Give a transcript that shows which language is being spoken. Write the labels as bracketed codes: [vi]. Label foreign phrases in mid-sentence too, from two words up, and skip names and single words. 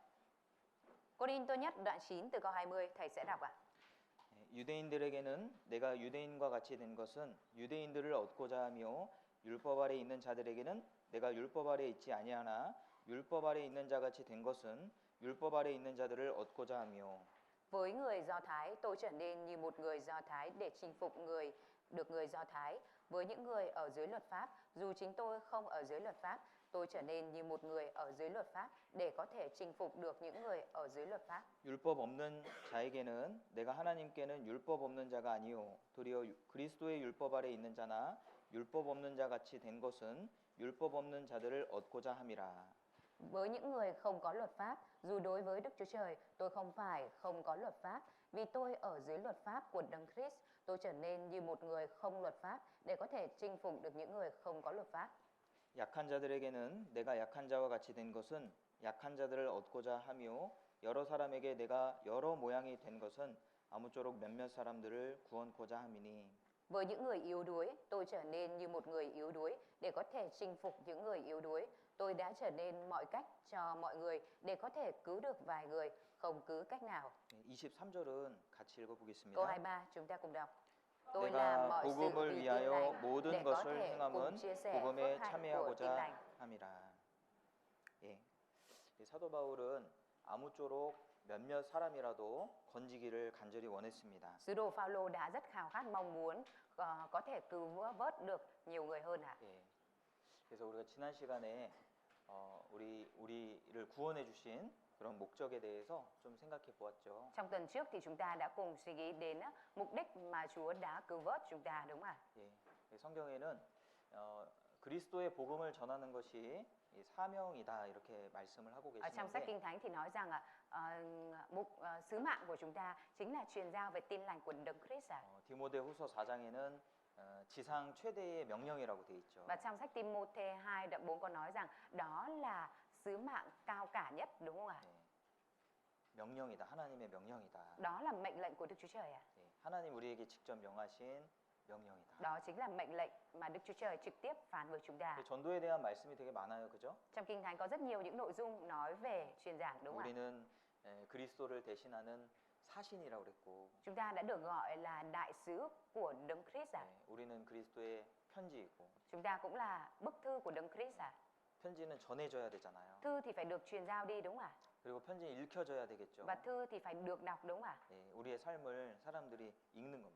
[vi] Cô-rinh-tô nhất đoạn 9 từ câu 20 thầy sẽ đọc ạ. [ko] 유대인들에게는 내가 유대인과 같이 된 것은 유대인들을 얻고자 하며 율법 아래 있는 자들에게는 내가 율법 아래 있지 아니하나 율법 아래 있는 자 같이 된 것은 율법 아래 있는 자들을 얻고자 하며 [vi] Với người Do Thái, tôi trở nên như một người Do Thái để chinh phục người Do Thái. Với những người ở dưới luật pháp, dù chính tôi không ở dưới luật pháp, tôi trở nên như một người ở dưới luật pháp để có thể chinh phục được những người ở dưới luật pháp. [ko] 율법 없는 자에게는 내가 하나님께는 율법 없는 자가 아니요 도리어 그리스도의 율법 아래 있는 자나 율법 없는 자 같이 된 것은 율법 없는 자들을 얻고자 함이라. [vi] Với những người không có luật pháp, dù đối với Đức Chúa Trời, tôi không phải không có luật pháp, vì tôi ở dưới luật pháp của Đấng Christ, tôi trở nên như một người không luật pháp để có thể chinh phục được những người không có luật pháp. [ko] 약한 자들에게는 내가 약한 자와 같이 된 것은 약한 자들을 얻고자 하며 여러 사람에게 내가 여러 모양이 된 것은 아무쪼록 몇몇 사람들을 구원코자 함이니. [vi] Với những người yếu đuối, tôi trở nên như một người yếu đuối để có thể chinh phục những người yếu đuối. Tôi đã trở nên mọi cách cho mọi người để có thể cứu được vài người, không cứ cách nào. [ko] 23절은 같이 [vi] Câu [ko] 읽어보겠습니다. [vi] 23 chúng ta cùng đọc. Tôi làm [ko] 내가 [vi] mọi sự [ko] 복음을 [vi] vì tin [ko] 위하여 [vi] lành [ko] 모든 [vi] để có [ko] 것을 [vi] thể [ko] 행함은 [vi] cùng chia sẻ [ko] 복음에 [vi] phước hạnh của tin [ko] 참여하고자 [vi] lành. [ko] 함이라. 예. 사도 바울은 아무쪼록 몇몇 사람이라도 건지기를 간절히 원했습니다. [vi] Sứ đồ Phaolô đã rất khao khát mong muốn có thể cứu vớt được nhiều người hơn ạ. [ko] 예. 그래서 우리가 지난 시간에 우리를 구원해 주신 그런 목적에 대해서 좀 생각해 보았죠. [vi] Trong tuần trước thì chúng ta đã cùng suy nghĩ đến mục đích mà Chúa đã cứu vớt chúng ta, đúng không ạ? [ko] 예. 성경에는 그리스도의 복음을 전하는 것이 이 사명이다 이렇게 말씀을 하고 [vi] Ở trong sách [ko] 계시는데 [vi] Kinh Thánh thì nói rằng sứ mạng của chúng ta chính là truyền giao về tin lành của Đấng Christ ạ. [ko] 디모데후서 4장에는 지상 최대의 명령이라고 돼 있죠. [vi] Và trong sách Timôthê 2 đoạn 4 có nói rằng đó là sứ mạng cao cả nhất, đúng không ạ? [ko] 예. 명령이다. 하나님의 명령이다. [vi] Đó là mệnh lệnh của Đức Chúa Trời ạ. [ko] 예. 하나님 우리에게 직접 명하신 명령이다. [vi] Đó chính là mệnh lệnh mà Đức Chúa Trời trực tiếp phán với chúng ta. [ko] 그 전도에 대한 말씀이 되게 많아요. 그죠? [vi] Trong Kinh Thánh có rất nhiều những nội dung nói về truyền giảng, đúng không ạ? [ko] 우리는 그리스도를 대신하는 사신이라고 그랬고 [vi] Chúng ta đã được gọi là đại sứ của Đấng Christ ạ. [ko] 우리는 그리스도의 편지이고 [vi] Chúng ta cũng là bức thư của Đấng Christ ạ. [ko] 편지는 전해져야 되잖아요. [vi] Thư thì phải được truyền giao đi, đúng không ạ? [ko] 그리고 편지는 읽혀져야 되겠죠. [vi] Và thư thì phải được đọc, đúng không ạ? [ko] 예, 우리의 삶을 사람들이 읽는 겁니다.